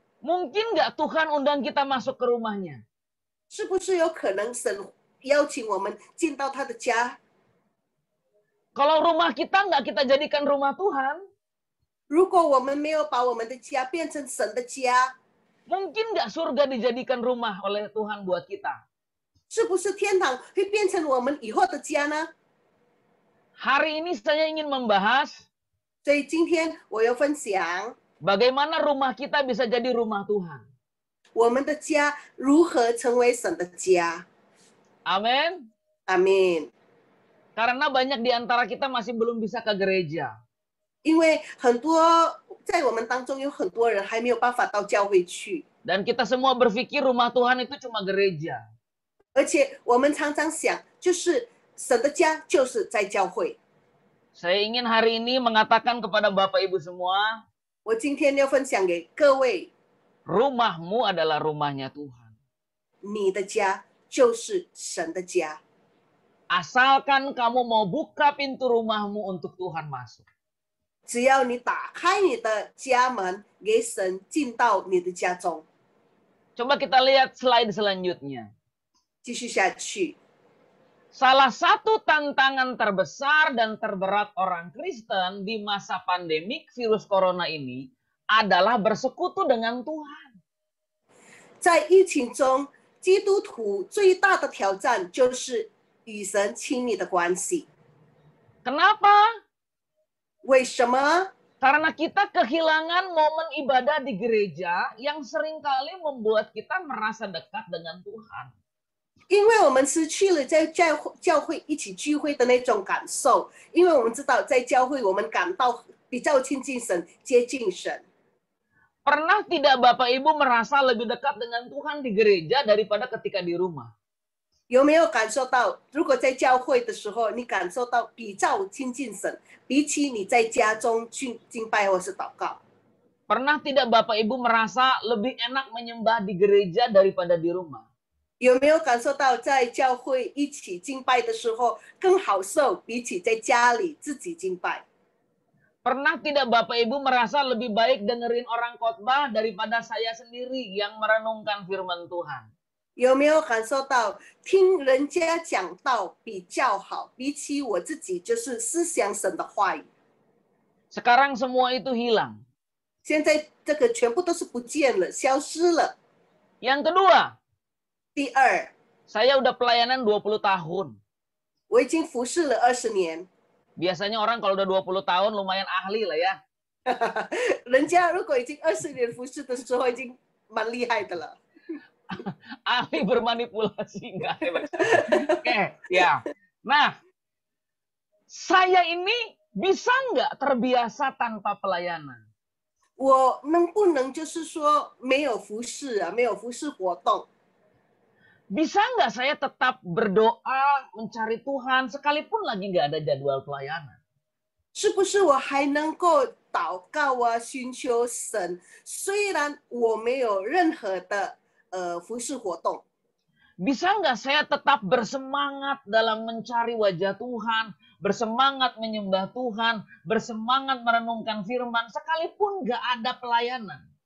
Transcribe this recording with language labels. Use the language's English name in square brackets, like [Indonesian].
[Indonesian] mungkin nggak Tuhan undang kita masuk ke rumahnya? [Chinese] 是不是有可能神邀请我们进到他的家？ [Indonesian] Kalau rumah kita nggak kita jadikan rumah Tuhan, [Chinese] 如果我们没有把我们的家变成神的家， [Indonesian] mungkin nggak surga dijadikan rumah oleh Tuhan buat kita? [Chinese] 是不是天堂会变成我们以后的家呢？ [Indonesian] Hari ini saya ingin membahas [Chinese] 所以今天我要分享 [Indonesian] bagaimana rumah kita bisa jadi rumah Tuhan. [Chinese] 我们的家如何成为神的家。 [Indonesian] Amin. [Chinese] 阿门。 [Indonesian] Karena banyak di antara kita masih belum bisa ke gereja. [Chinese] 因为很多在我们当中有很多人还没有办法到教会去， [Indonesian] Dan kita semua berpikir rumah Tuhan itu cuma gereja. [Chinese] 而且我们常常想，就是神的家就是在教会。 [Indonesian] Saya ingin hari ini mengatakan kepada Bapak Ibu semua, [Chinese] 我今天要分享给各位， [Indonesian] rumahmu adalah rumahnya Tuhan. [Chinese] 你的家就是神的家。 [Indonesian] Asalkan kamu mau buka pintu rumahmu untuk Tuhan masuk. [Chinese] 只要你打开你的家门，给神进到你的家中。 [Indonesian] Coba kita lihat slide selanjutnya. [Chinese] 继续下去， [Indonesian] Salah satu tantangan terbesar dan terberat orang Kristen di masa pandemik virus corona ini adalah bersekutu dengan Tuhan. [Chinese] 在疫情中，基督徒最大的挑战就是与神亲密的关系。 [Indonesian] Kenapa? [Chinese] 为什么？ [Indonesian] Karena kita kehilangan momen ibadah di gereja yang seringkali membuat kita merasa dekat dengan Tuhan. [Chinese] 因为我们失去了在教会一起聚会的那种感受，因为我们知道在教会我们感到比较亲近神、接近神。 [Indonesian] Pernah tidak Bapak Ibu merasa lebih dekat dengan Tuhan di gereja daripada ketika di rumah? [Chinese] 有没有感受到，如果在教会的时候，你感受到比较亲近神，比起你在家中去敬拜或是祷告？ [Indonesian] Pernah tidak Bapak Ibu merasa lebih enak menyembah di gereja daripada di rumah? [Chinese] 有没有感受到在教会一起敬拜的时候更好受，比起在家里自己敬拜？ [Indonesian] Pernah tidak Bapak Ibu merasa lebih baik dengerin orang khotbah daripada saya sendiri yang merenungkan firman Tuhan? [Chinese] 有没有感受到听人家讲道比较好，比起我自己就是思想神的话语？ [Indonesian] Sekarang semua itu hilang. [Chinese] 现在这个全部都是不见了，消失了。 [Indonesian] Yang kedua, [Chinese] 第二， [Indonesian] saya udah pelayanan 20 tahun. [Chinese] 我已经服侍了20年。 [Indonesian] Biasanya orang kalau udah 20 tahun lumayan ahli lah ya. [Chinese] 人家如果已经20年服侍的时候，已经蛮厉害的了。 [Indonesian] Ahli bermanipulasi enggak hebat. Oke, ya. Nah, saya ini bisa nggak terbiasa tanpa pelayanan? [Chinese] 我能不能就是说没有服侍啊，没有服侍活动？ [Indonesian] Bisa nggak saya tetap berdoa, mencari Tuhan, sekalipun lagi nggak ada jadwal pelayanan? [Chinese] 是不是我还能够祷告啊，寻求神？虽然我没有任何的服侍活动。 [Indonesian] Bisa nggak saya tetap bersemangat dalam mencari wajah Tuhan, bersemangat menyembah Tuhan, bersemangat merenungkan firman, sekalipun nggak ada pelayanan?